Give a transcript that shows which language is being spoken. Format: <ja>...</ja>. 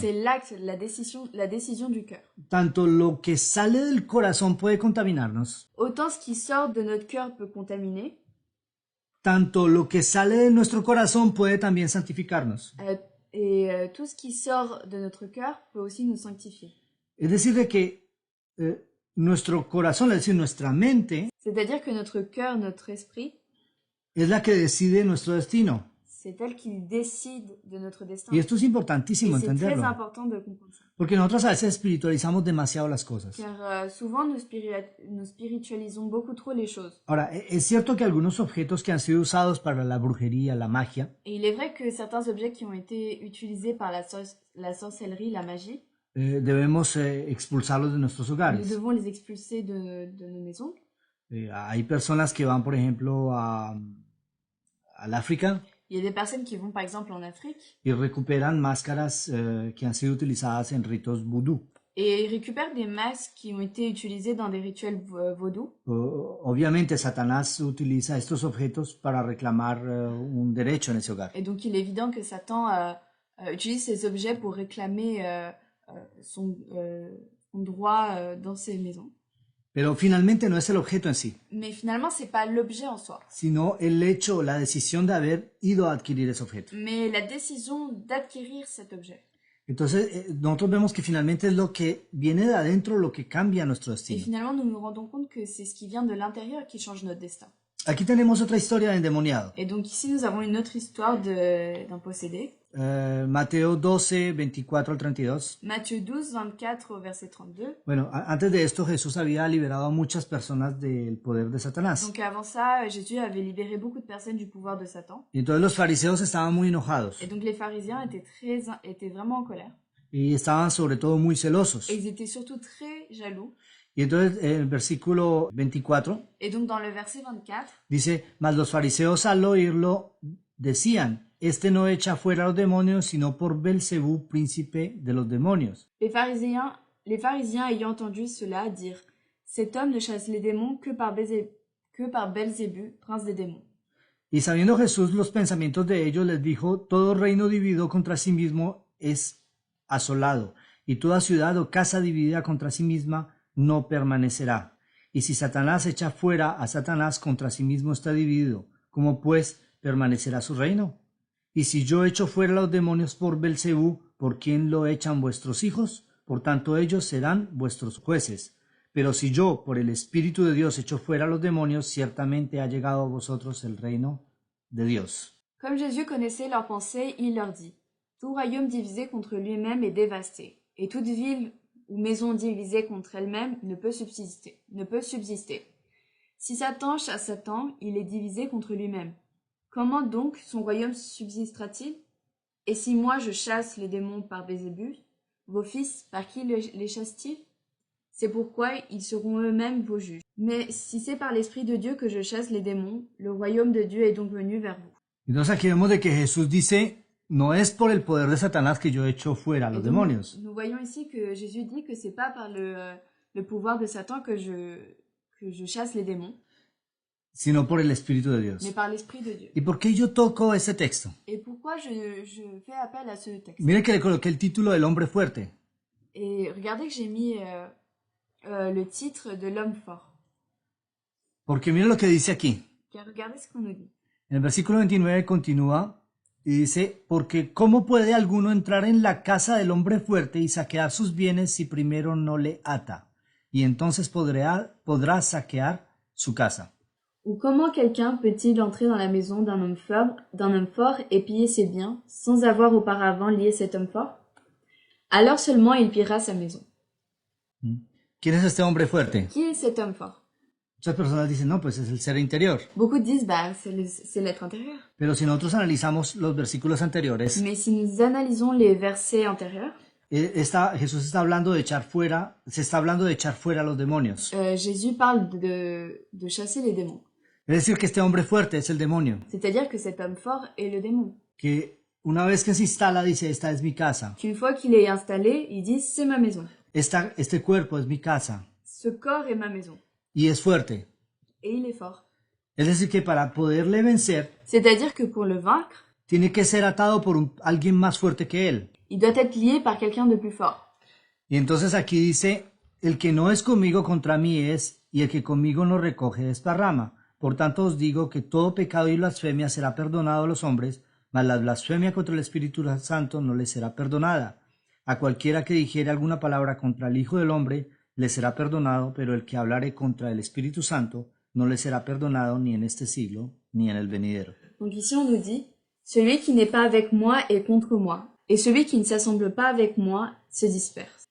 <fr>C'est l'acte, la décision du cœur.</fr> <es>Tanto lo que sale del corazón puede contaminarnos,</es> <fr>Autant ce qui sort de notre cœur peut contaminer,</fr> <es>tanto lo que sale de nuestro corazón puede también santificarnos.</es> <fr>tout ce qui sort de notre cœur peut aussi nous sanctifier.</fr> <es>Es decir, de que nuestro corazón, es decir, nuestra mente,</es> <fr>C'est-à-dire que notre cœur, notre esprit,</fr> <es>es la que decide nuestro destino.</es> <fr>c'est elle qui décide de notre destin.</fr> <es>Y esto es</es> <fr>Et</fr> <es>importantísimo</es> <fr>c'est très</fr> <es>entenderlo,</es> <fr>important de comprendre ça.</fr> <es>porque nosotros a veces espiritualizamos demasiado las cosas.</es> <fr>Car souvent, nous spiritualisons beaucoup trop les choses.</fr> <es>Ahora, es cierto que algunos objetos que han sido usados para la brujería, la magia,</es> <fr>Et il est vrai que certains objets qui ont été utilisés par la sorcellerie, la magie,</fr> <es>debemos expulsarlos de nuestros</es> <fr>nous</fr> <es>hogares.</es> <fr>devons les expulser de nos maisons.</fr> <es>Hay personas que van, por ejemplo, al África</es> <fr>Il y a des personnes qui vont par exemple en Afrique</fr> <es>y recuperan máscaras que han sido utilizadas en ritos vudú.</es> <fr>et ils récupèrent des masques qui ont été utilisés dans des rituels vaudous.</fr> <es>Obviamente, Satanás utiliza estos objetos para reclamar un derecho en ese hogar.</es> <fr>Et donc il est évident que Satan utilise ces objets pour réclamer son droit dans ses maisons.</fr> <es>Pero finalmente no es el objeto en sí,</es> <fr>Mais finalement, c'est pas l'objet en soi,</fr> <es>sino el hecho, la decisión de haber ido a adquirir ese objeto.</es> <fr>mais la décision d'acquérir cet objet.</fr> <es>Entonces, nosotros vemos que finalmente es lo que viene de adentro lo que cambia nuestro</es> <fr>Et</fr> <es>destino.</es> <fr>finalement, nous nous rendons compte que c'est ce qui vient de l'intérieur qui change notre destin.</fr> <es>Aquí tenemos otra historia de endemoniado.</es> <fr>Et donc ici, nous avons une autre histoire d'un possédé.</fr> <es>Mateo 12, 24 al 32.</es> <fr>Matthieu 12, 24 au verset 32.</fr> <es>Bueno, antes de esto Jesús había liberado a muchas personas del poder de Satanás.</es> <fr>Donc avant ça, Jésus avait libéré beaucoup de personnes du pouvoir de Satan.</fr> <es>Y entonces los fariseos estaban muy enojados</es> <fr>Et donc les pharisiens étaient vraiment en colère.</fr> <es>y estaban sobre todo muy celosos.</es> <fr>Et ils étaient surtout très jaloux.</fr> <es>Y entonces en el versículo 24</es> <fr>Et donc dans le verset 24,</fr> <es>dice, mas los fariseos al oírlo decían, este no echa fuera a los demonios, sino por Belcebú, príncipe de los demonios.</es> <fr>les pharisiens ayant entendu cela dirent, cet homme ne chasse les démons que par Belzébu, prince des démons.</fr> <es>Y sabiendo Jesús los pensamientos de ellos, les dijo, todo reino dividido contra sí mismo es asolado, y toda ciudad o casa dividida contra sí misma no permanecerá. Y si Satanás echa fuera a Satanás, contra sí mismo está dividido. ¿Cómo pues permanecerá su reino? Y si yo echo fuera a los demonios por Belcebú, ¿por quién lo echan vuestros hijos? Por tanto ellos serán vuestros jueces. Pero si yo, por el Espíritu de Dios, echo fuera a los demonios, ciertamente ha llegado a vosotros el reino de Dios.</es> <fr>Comme Jésus connaissait leurs pensées, il leur dit, tout royaume divisé contre lui-même est dévasté, et toute ville ou maison divisée contre elle-même ne peut subsister. Si Satan chasse Satan, il est divisé contre lui-même. Comment donc son royaume subsistera-t-il? Et si moi je chasse les démons par Belzébuth, vos fils, par qui les chassent-ils? C'est pourquoi ils seront eux-mêmes vos juges. Mais si c'est par l'Esprit de Dieu que je chasse les démons, le royaume de Dieu est donc venu vers vous.</fr> <es>Entonces aquí vemos de que Jesús dice, no es por el poder de Satanás que yo echo fuera a los demonios,</es> <fr>Nous voyons ici que Jésus dit que c'est pas par le pouvoir de Satan que je chasse les démons,</fr> <es>sino por el Espíritu de Dios.</es> <fr>mais par l'Esprit de Dieu.</fr> <es>¿Y por qué yo toco ese texto?</es> <fr>Et pourquoi je fais appel à ce texte?</fr> <es>Mire que le coloqué el título del hombre fuerte.</es> <fr>Et regardez que j'ai mis le titre de l'homme fort.</fr> <es>Porque mire lo que dice aquí.</es> <fr>Car regardez ce qu'on nous dit.</fr> <es>En el versículo 29 continúa y dice, porque ¿cómo puede alguno entrar en la casa del hombre fuerte y saquear sus bienes si primero no le ata? Y entonces podrá saquear su casa.</es> <fr>Ou comment quelqu'un peut-il entrer dans la maison d'un homme fort et piller ses biens sans avoir auparavant lié cet homme fort? Alors seulement il pillera sa maison.</fr> <es>¿Quién es este hombre fuerte?</es> <fr>Qui est cet homme fort?</fr> <es>Muchas personas dicen, no, pues es el ser interior.</es> <fr>Beaucoup disent, c'est l'être intérieur.</fr> <es>Pero si nosotros analizamos los versículos anteriores,</es> <fr>Mais si nous analysons les versets antérieurs,</fr> <es>Jesús está hablando de echar fuera, se está hablando de echar fuera a los demonios.</es> <fr>Jésus parle de chasser les démons.</fr> <es>Es decir, que este hombre fuerte es el demonio.</es> <fr>C'est-à-dire que cet homme fort est le démon.</fr> <es>Que una vez que se instala, dice, esta es mi casa.</es> <fr>Qu'une fois qu'il est installé, il dit, c'est ma maison.</fr> <es>Este cuerpo es mi casa.</es> <fr>Ce corps est ma maison.</fr> <es>Y es fuerte.</es> <fr>Et il est fort.</fr> <es>Es decir, que para poderle vencer,</es> <fr>C'est-à-dire que pour le vaincre,</fr> <es>tiene que ser atado por alguien más fuerte que él.</es> <fr>il doit être lié par quelqu'un de plus fort.</fr> <es>Y entonces aquí dice, el que no es conmigo contra mí es, y el que conmigo no recoge desparrama. Por tanto os digo que todo pecado y blasfemia será perdonado a los hombres, mas la blasfemia contra el Espíritu Santo no les será perdonada. A cualquiera que dijere alguna palabra contra el Hijo del Hombre, le será perdonado, pero el que hablare contra el Espíritu Santo, no le será perdonado ni en este siglo, ni en el venidero.</es> <fr>Donc ici on nous dit, celui qui n'est pas avec moi est contre moi, et celui qui ne s'assemble pas avec moi se disperse.</fr>